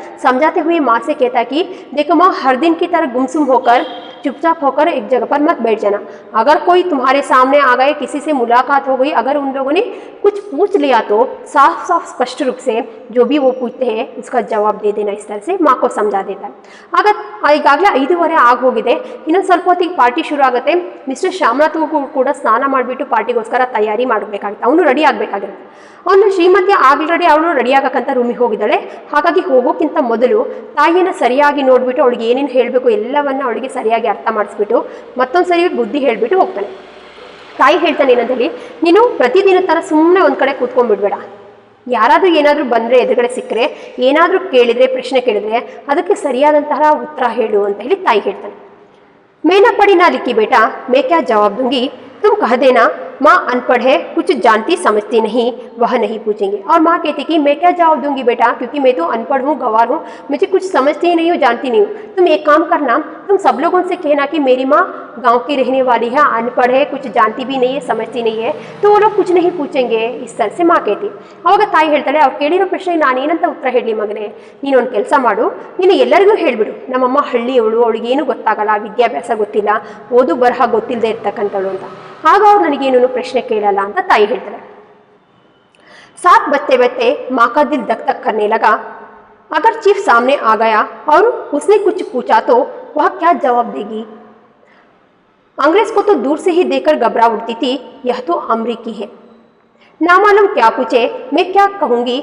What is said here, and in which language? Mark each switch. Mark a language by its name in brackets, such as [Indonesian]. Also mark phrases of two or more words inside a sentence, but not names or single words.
[Hindi] समझाते हुए माँ से कहता है कि देखो माँ, हर दिन की तरह गुमसुम होकर चुपचाप होकर एक जगह पर मत बैठ जाना. अगर कोई तुम्हारे सामने आ गए, किसी से मुलाकात हो गई, अगर उन लोगों ने कुछ पूछ लिया तो साफ साफ स्पष्ट रूप से जो भी वो पूछते हैं उसका जवाब दे देना. इस तरह से माँ को समझा देता है. [Kannada] ಈಗಾಗಲೇ 5:15 ಆಗಿ ಹೋಗಿದೆ. ಇನ್ನೊಂದು ಸ್ವಲ್ಪ ಹೊತ್ತಿಗೆ ಪಾರ್ಟಿ ಶುರು ಆಗುತ್ತೆ. ಮಿಸ್ಟರ್ ಶ್ಯಾಮನಾಥ್ ಕೂಡ ಸ್ನಾನ ಮಾಡಿಬಿಟ್ಟು ಪಾರ್ಟಿಗೋಸ್ಕರ ತಯಾರಿ ಮಾಡಬೇಕಾಗುತ್ತೆ. ಅವನು ರೆಡಿ ಆಗಬೇಕಾಗಿರುತ್ತೆ. ಅವನು ಶ್ರೀಮತಿ ಆಲ್ರೆಡಿ ಅವಳು ರೆಡಿ ಆಗಕ್ಕಂತ ರೂಮಿಗೆ ಹೋಗಿದ್ದಾಳೆ. ಹಾಗಾಗಿ ಹೋಗೋಕ್ಕಿಂತ ಮೊದಲು ತಾಯಿಯನ್ನು ಸರಿಯಾಗಿ ನೋಡಿಬಿಟ್ಟು ಅವಳಿಗೆ ಏನೇನು ಹೇಳಬೇಕು ಎಲ್ಲವನ್ನ ಅವಳಿಗೆ ಸರಿಯಾಗಿ ಅರ್ಥ ಮಾಡಿಸ್ಬಿಟ್ಟು ಮತ್ತೊಂದು ಸರಿ ಬುದ್ಧಿ ಹೇಳಿಬಿಟ್ಟು ಹೋಗ್ತಾನೆ. ತಾಯಿ ಹೇಳ್ತಾನೆ ಏನಂತೇಳಿ, ನೀನು ಪ್ರತಿದಿನ ಥರ ಸುಮ್ಮನೆ ಒಂದು ಕಡೆ ಕೂತ್ಕೊಂಡ್ಬಿಡ್ಬೇಡ. ಯಾರಾದರೂ ಏನಾದರೂ ಬಂದರೆ ಎದುರುಗಡೆ ಸಿಕ್ಕರೆ ಏನಾದರೂ ಕೇಳಿದರೆ ಪ್ರಶ್ನೆ ಕೇಳಿದರೆ ಅದಕ್ಕೆ ಸರಿಯಾದಂತಹ ಉತ್ತರ ಹೇಳು ಅಂತ ಹೇಳಿ ತಾಯಿ ಹೇಳ್ತಾನೆ. [Hindi] मैना पढ़ी ना लिखी बेटा, मैं क्या जवाब दूंगी, तुम कह देना माँ अनपढ़ है, कुछ जानती समझती नहीं, वह नहीं पूछेंगे. और माँ कहती कि मैं क्या जवाब दूंगी बेटा, क्योंकि मैं तो अनपढ़ हूँ, गंवार हूँ, मुझे कुछ समझती ही नहीं हूँ, जानती नहीं हूँ. तुम एक काम करना, तुम सब लोगों से कहना कि मेरी माँ गांव की रहने वाली है, अनपढ़ है, कुछ जानती भी नहीं है, समझती नहीं है, तो वो लोग कुछ नहीं पूछेंगे. इस तरह से माँ कहती. [Kannada] ಅವಾಗ ತಾಯಿ ಹೇಳ್ತಾಳೆ, ಅವ್ರು ಕೇಳಿರೋ ಪ್ರಶ್ನೆಗೆ ನಾನೇನಂತ ಉತ್ತರ ಹೇಳಲಿ ಮಗನೇ, ನೀನು ಒಂದು ಕೆಲಸ ಮಾಡು, ನೀನು ಎಲ್ಲರಿಗೂ ಹೇಳಿಬಿಡು ನಮ್ಮಮ್ಮ ಹಳ್ಳಿಯವಳು, ಅವಳಿಗೇನು ಗೊತ್ತಾಗಲ್ಲ, ವಿದ್ಯಾಭ್ಯಾಸ ಗೊತ್ತಿಲ್ಲ, ಓದು ಬರಹ ಗೊತ್ತಿಲ್ಲದೆ ಇರ್ತಕ್ಕಂಥವಳು ಅಂತ. ಆಗ ಅವ್ರು ನನಗೇನು ಪ್ರಶ್ನೆ ಕೇಳಲ್ಲ ಅಂತ ತಾಯಿ ಹೇಳ್ತಾರೆ. [Hindi] 7 बजते बजते माँ का दिल धक धक करने लगा. अगर चीफ सामने आ गया और उसने कुछ पूछा तो वह क्या जवाब देगी. अंग्रेज को तो दूर से ही देखकर घबरा उठती थी, यह तो अमरीकी है, ना मालूम क्या पूछे, मैं क्या कहूँगी.